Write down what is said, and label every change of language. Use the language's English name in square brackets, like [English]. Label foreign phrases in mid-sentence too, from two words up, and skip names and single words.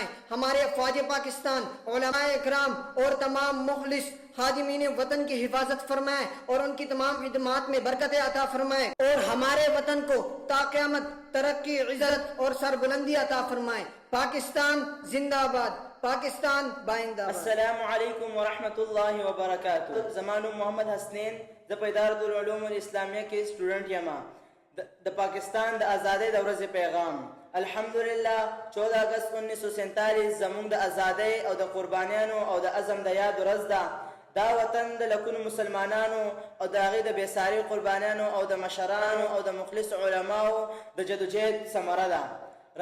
[Urdu] ہمارے افواج پاکستان، علماء اکرام اور تمام مخلص خادمین وطن کی حفاظت فرمائے اور ان کی تمام خدمات میں برکت عطا فرمائے اور ہمارے وطن کو تا قیامت ترقی، عزت اور سربلندی عطا فرمائے. پاکستان زندہ باد. پاکستان بائندہ باد. [Arabic] السلام علیکم ورحمۃ اللہ وبرکاتہ. [Pashto] زمان محمد حسنین د ادارۃ العلوم الاسلامیہ کے اسٹوڈنٹ یما د پاکستان د آزادی د ورځې پیغام. الحمدللہ 14 اگست 1947 زمونږ د آزادی او د قربانیانو او د عزم د یاد ورځ ده. دا وطن د لکونو مسلمانانو او د هغې د بېساري قربانیانو او د مشرانو او د مخلص علماو د جدوجهد ثمره ده.